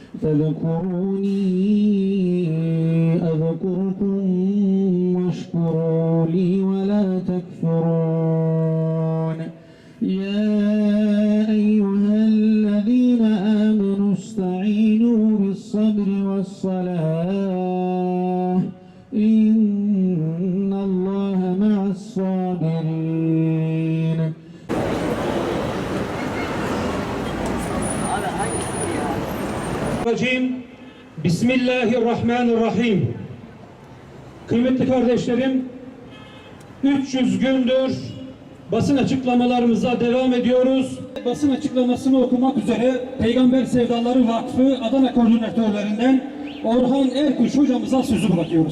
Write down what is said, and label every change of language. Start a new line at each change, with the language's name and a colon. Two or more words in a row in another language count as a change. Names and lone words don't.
Arabic: فاذكروني أذكركم واشكروا لي ولا تكفرون يا أيها الذين آمنوا استعينوا بالصبر والصلاة إن الله مع الصابرين. Bismillahirrahmanirrahim.
Turkish: Kıymetli kardeşlerim, 300 gündür basın açıklamalarımıza devam ediyoruz. Basın açıklamasını okumak üzere Peygamber Sevdaları Vakfı Adana koordinatörlerinden Orhan Erkuş hocamıza sözü bırakıyoruz.